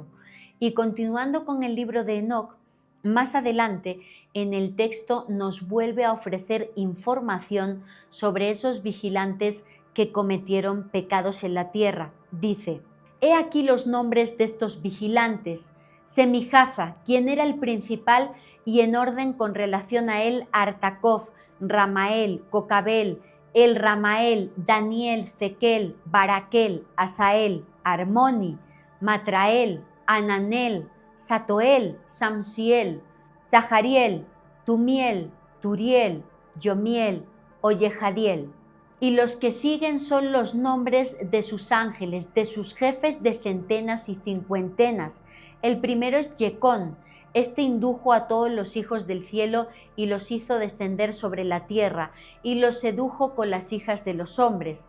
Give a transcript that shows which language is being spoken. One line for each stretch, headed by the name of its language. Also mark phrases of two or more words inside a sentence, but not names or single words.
Spanish: Y continuando con el libro de Enoc, más adelante en el texto nos vuelve a ofrecer información sobre esos vigilantes que cometieron pecados en la tierra. Dice, he aquí los nombres de estos vigilantes. Semijaza, quien era el principal, y en orden con relación a él Artacof, Ramael, Cocabel, El Ramael, Daniel, Zequel, Baraquel, Asael, Armoni, Matrael, Ananel, Satoel, Samsiel, Zahariel, Tumiel, Turiel, Yomiel, Oyejadiel. Y los que siguen son los nombres de sus ángeles, de sus jefes de centenas y cincuentenas. El primero es Yecón. Este indujo a todos los hijos del cielo y los hizo descender sobre la tierra, y los sedujo con las hijas de los hombres.